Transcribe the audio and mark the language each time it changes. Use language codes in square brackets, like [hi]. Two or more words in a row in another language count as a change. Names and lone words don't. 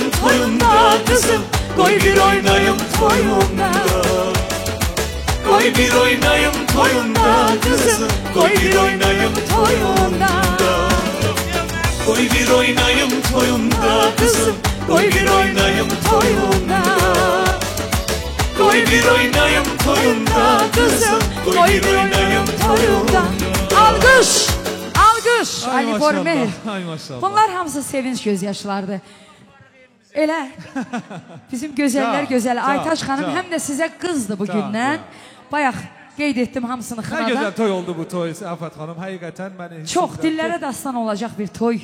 [tr] toyunda kızım Koy bir oynayım toyunda Koy bir oynayım toyunda kızım Koy bir oynayım toyunda Koy bir oynayım toyunda kızım Koy bir oynayım toyunda Koy bir oynayım toyunda kızım Koy bir oynayım toyunda Alkış! Alkış! [az] Ay Ali maşallah, Former. ay maşallah. Bunlar hamısı sevinç gözyaşlarıdır. Elə bizim gözəller Ca, gözəli ca, Aytaş xanım ca. həm də sizə qızdı bu Ca, gündən. ca. Bayaq qeyd etdim hamısını Nə gözəl xınadan. toy oldu bu toy Afət xanım. Həqiqətən məni Çox dillərə dastan olacaq bir toy.